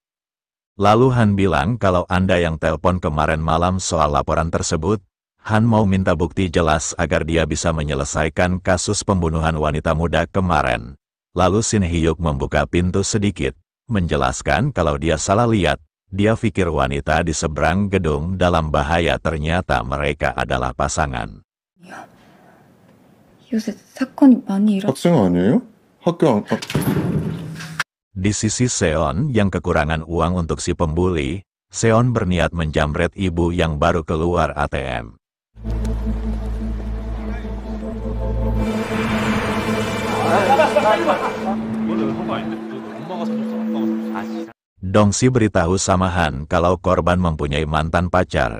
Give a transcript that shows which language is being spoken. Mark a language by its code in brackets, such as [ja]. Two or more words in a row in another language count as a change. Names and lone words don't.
[id] Lalu Han bilang kalau Anda yang telepon kemarin malam soal laporan tersebut, Han mau minta bukti jelas agar dia bisa menyelesaikan kasus pembunuhan wanita muda kemarin. Lalu Shin Hyuk membuka pintu sedikit, menjelaskan kalau dia salah lihat. Dia pikir wanita di seberang gedung dalam bahaya, ternyata mereka adalah pasangan. [ko] 요새 사건이 많이 학생 아니에요? 학교 안... [id] Di sisi Seon yang kekurangan uang untuk si pembuli, Seon berniat menjamret ibu yang baru keluar ATM. Dongsi beritahu sama Han kalau korban mempunyai mantan pacar.